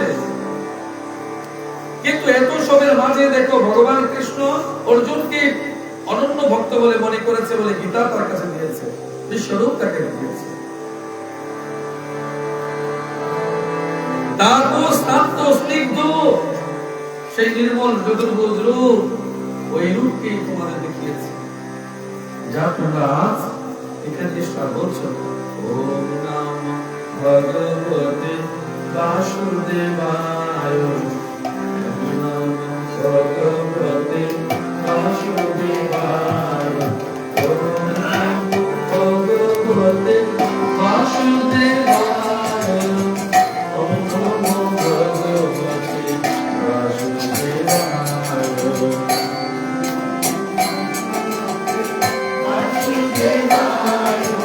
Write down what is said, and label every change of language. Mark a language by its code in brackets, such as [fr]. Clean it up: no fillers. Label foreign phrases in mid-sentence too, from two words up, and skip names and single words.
[bn] কিন্তু এত সবের মাঝে দেখো ভগবান কৃষ্ণ অর্জুনকে অনন্য ভক্ত বলে মনে করেছে বলে গীতা তার কাছে দিয়েছে, বিশ্বরূপ তাকে দিয়েছে। তারপর শান্ত স্নিগ্ধ সেই নির্মল চতুর্ভুজ রূপ, ওই রূপকে তোমাদের দেখিয়েছে, যা তোমরা আজ এখানে বলছো। [sa] ওম নমঃ ভগবতে বাসুদেবায়, ওম নমঃ ভগবতে বাসুদেবায়, ওম নমঃ ভগবতে বাসুদেবায়, ওম নমঃ ভগবতে বাসুদেবায়, বাসুদেবায়।